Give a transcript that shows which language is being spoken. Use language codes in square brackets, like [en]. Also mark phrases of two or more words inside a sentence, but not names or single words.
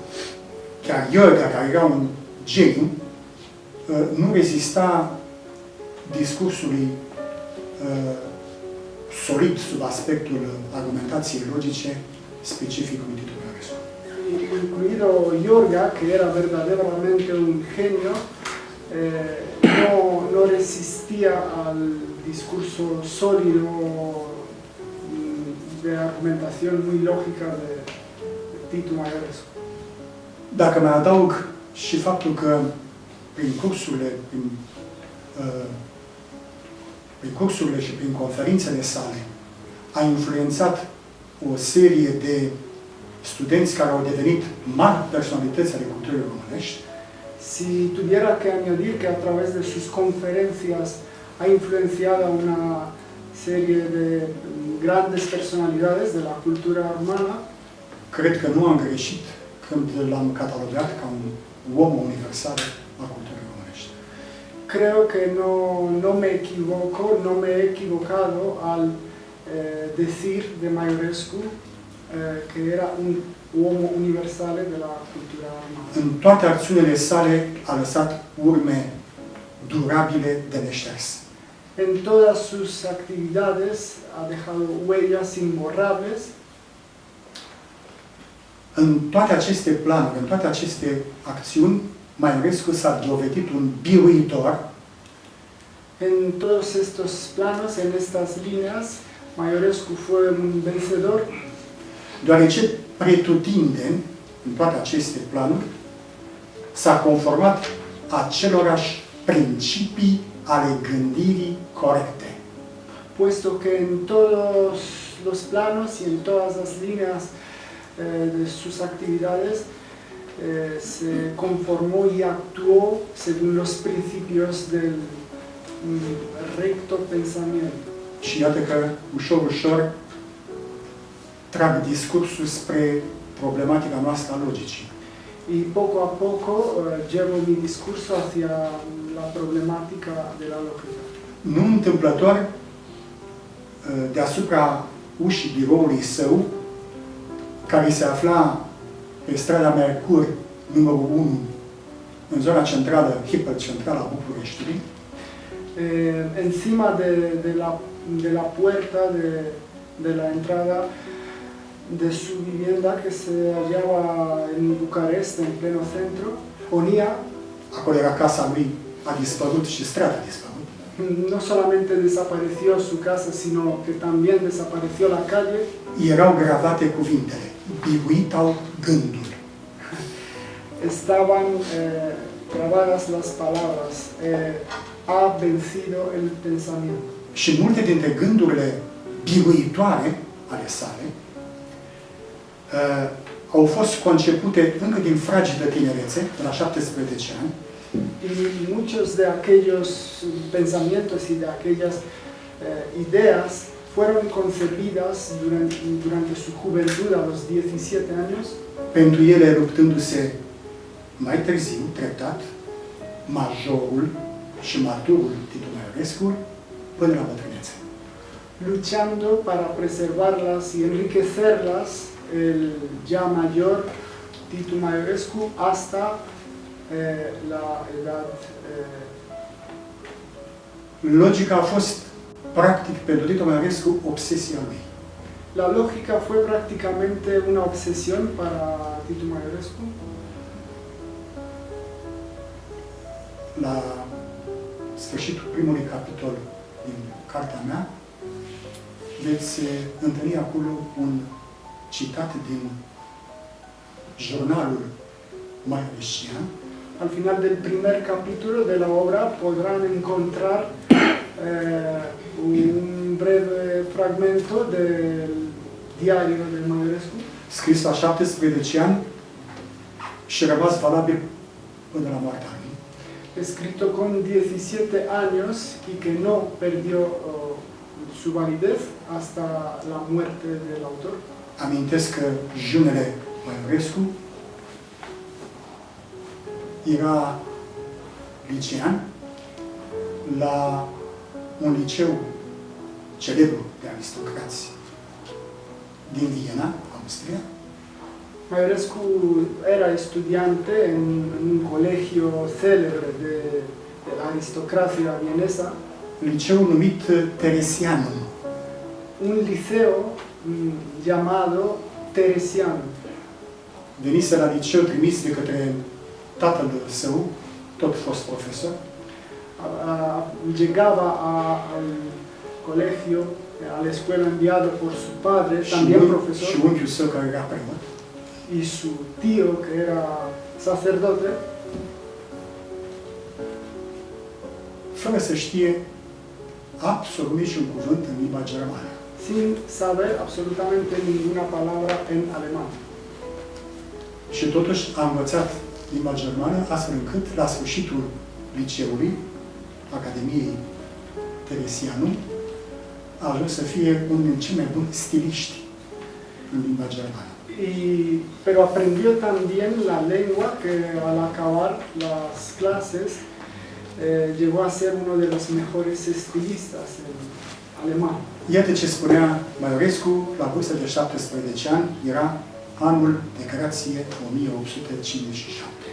[ro] Chiar Iorga, care era un geniu, nu rezista discursului solid sub aspectul argumentației logice specific lui Titu Maiorescu. [es] Incluido Iorga, que era verdaderamente un genio, no resistía al discurso sólido de argumentación muy lógica de Titu Maiorescu. [ro] Dacă mai adaug și faptul că prin cursurile, prin prin cursurile și prin conferințele sale, a influențat o serie de studenți care au devenit mari personalități ale culturii românești, [es] Si tuviera que añadir que a través de sus conferencias ha influenciado a una serie de grandes personalidades de la cultura romana, [ro] cred că nu am greșit când l-am catalogat ca un om universal al culturii românești. [es] creo que no me equivoco, no me he equivocado al decir de Maiorescu que era un [it] uomo universale [es] de la cultura romana. [ro] În toate acțiunile sale a lăsat urme durabile de neșters. [es] En todas sus actividades ha dejado huellas imborrables. [ro] În toate aceste planuri, în toate aceste acțiuni, Maiorescu s-a dovedit un biruitor, [es] En todos estos planos, en estas líneas, Maiorescu fue un vencedor, [ro] deoarece pretutindeni, în toate aceste planuri, s-a conformat acelorași principii ale gândirii corecte. [es] puesto que en todos los planos y en todas las líneas de sus actividades se conformó y actuó según los principios del recto pensamiento. [ro] Și iată că, ușor, ușor, trag discursul spre problematica noastră a logicii. [es] Y poco a poco llevo mi discurso hacia la problemática de la lógica. [ro] Nu întâmplător, deasupra ușii biroului său, care se afla pe strada Mercur, numărul 1, în zona centrală, hipercentrală a Bucureștiului, [es] Encima de la puerta de la entrada de su vivienda, que se hallaba en Bucarest, en pleno centro, ponía, [ro] acolo era casa lui, a dispărut și strada a dispărut, [es] no solamente desapareció su casa, sino que también desapareció la calle, [ro] erau gravate cuvintele, biruitau gândul. [es] estaban grabadas las palabras, ha vencido el pensamiento. [ro] Și multe dintre gândurile biruitoare ale sale au fost concepute încă din fragedă tinerețe, de la 17 ani, [es] Y muchos de aquellos pensamientos y de aquellas ideas fueron concebidas durante su juventud, a los 17 años, [ro] pentru ele luptându-se mai târziu, treptat, majorul și maturul Titu Maiorescu până la bătrânețe. [es] luchando para preservarlas y enriquecerlas el ya mayor Titu Maiorescu hasta la edad. [ro] Logica a fost, practic, pentru Titu Maiorescu, obsesia lui. [es] La lógica fue prácticamente una obsesión para Titu Maiorescu. [ro] La sfârșitul primului capitol din cartea mea, veți întâlni acolo un citat din jurnalul maiorescian, [es] Al final del primer capítulo de la obra podrán encontrar un breve fragmento del diario de Maiorescu, [ro] scris la 17 ani și rămas valabil până la moartea lui. [es] escrito con 17 años y que no perdió su validez hasta la muerte del autor. [ro] Amintesc că Junele Maiorescu era licean la un liceu celebru de aristocrați din Viena, Austria. [es] Maiorescu era estudiante en un colegio célebre de la aristocracia vienesa, [ro] Liceu numit Teresianum. [es] un liceo llamado Teresiano. [ro] Venise la liceu trimis de către tatăl său, tot fost profesor, [es] Llegaba al colegio, a la escuela enviado por su padre, también [ro] și [es] profesor, [ro] unchiul său care era preot. [es] y su tío, que era sacerdote, [ro] Fără să știe absolut niciun cuvânt în limba germană. [es] sin saber absolutamente ninguna palabra en alemán. [ro] Și totuși a învățat limba germană astfel încât, la sfârșitul liceului, Academiei Teresianu, a ajuns să fie unul din cei mai buni stiliști în limba germană. [es] Pero aprendió también la lengua que al acabar las clases llegó a ser uno de los mejores estilistas en alemán. [ro] Iată ce spunea Maiorescu la vârstă de 17 ani, era anul de grație 1857.